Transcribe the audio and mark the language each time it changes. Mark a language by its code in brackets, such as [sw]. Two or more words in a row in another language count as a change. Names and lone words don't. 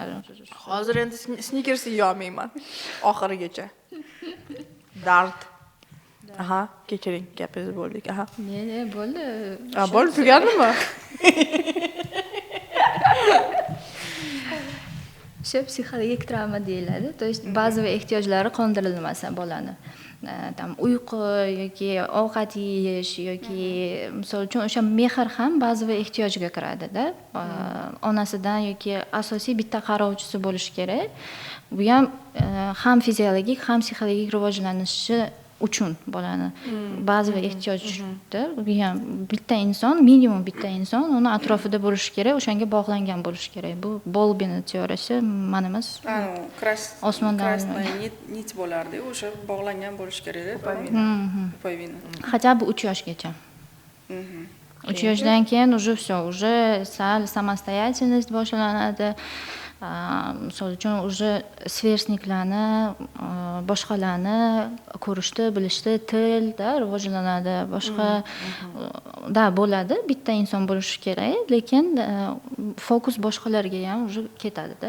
[uz] Hozir endi sneakers yeyolmayman oxirigacha. Dard. Aha, kechiring, gapingizni bo'ldik. Aha. Ne, bo'ldi. Bo'ldi, tugadimi? Shu psixologik travma deyiladi. [ru] То есть [uz] bazaviy ehtiyojlari qondirilmasa bolani. Uyqu yoki ovqat yeyish yoki misol uchun o'sha mehr ham bazaviy ehtiyojga kiradi-da. Onasidan yoki asosiy bitta qarovchisi bo'lishi kerak. Bu ham fiziologik, ham psixologik rivojlanishi uchun bolani bazaviy ehtiyojdir. Bu ham bitta inson, minimum bitta inson uni atrofida bo'lishi kerak, o'shanga bog'langan bo'lishi kerak. Bu Bolbini teoriyasi, mana emas. Osmondan nit bo'lardi, o'sha bog'langan bo'lishi kerak. Pupayvina. [ru] Хотя бы [uz] 3 yoshgacha. 3 yoshdan keyin [ru] уже все, уже [uz] sal samoстоятельность boshlanadi. Misol uchun уже sверстникlarni, boshqalarni ko'rishdi, bilishdi, tilda rivojlanadi, boshqa bo'ladi, bitta inson bo'lishi kerak, lekin fokus boshqalarga ham уже ketadi-da.